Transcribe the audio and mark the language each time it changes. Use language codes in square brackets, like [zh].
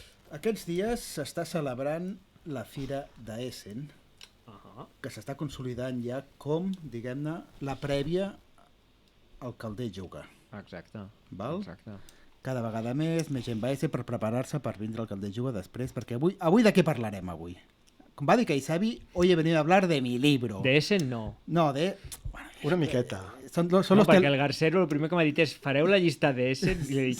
[ca] Aquests dies s'està celebrant la Fira d'Essen, que s'està consolidant ja com, diguem-ne, la prèvia al Calder Juga. Exacte. Val? Exacte. Cada vegada més gent va a Essen per preparar-se per vindre al Calder Juga després, perquè avui de què parlarem avui? Com va dir Kaisabi, [es] hoy he venido a hablar de mi libro. [ca] De Essen no. No, de... Una miqueta. Perquè el Garcero el primer que m'ha dit és fareu la llista de Essen i li he dit